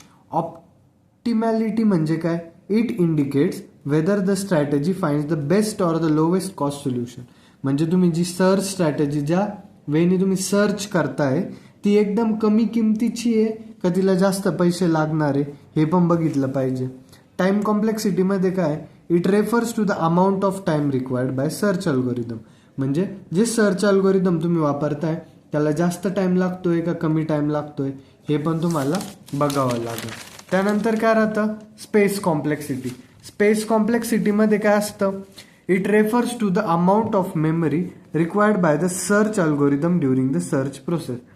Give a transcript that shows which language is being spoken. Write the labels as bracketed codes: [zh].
[mr] ऑप्टिमॅलिटी म्हणजे काय, [en] It indicates whether the strategy finds the best or the lowest cost solution. [mr] म्हणजे तुम्ही जी search strategy ज्या वेळी तुम्ही सर्च करताय ती एकदम कमी किमतीची आहे का तिला जास्त पैसे लागणार आहे हे पण बघितलं पाहिजे. टाइम कॉम्प्लेक्सिटीमध्ये काय, [en] It refers to the amount of time required by search algorithm. [mr] म्हणजे जे सर्च अल्गोरिदम तुम्ही वापरताय त्याला जास्त टाइम लागतोय का कमी टाइम लागतोय हे पण तुम्हाला बघावं लागेल. त्यानंतर काय राहतं, स्पेस कॉम्प्लेक्सिटी. स्पेस कॉम्प्लेक्सिटीमध्ये काय असतं, [en] It refers to the amount of memory required by the search algorithm during the search process.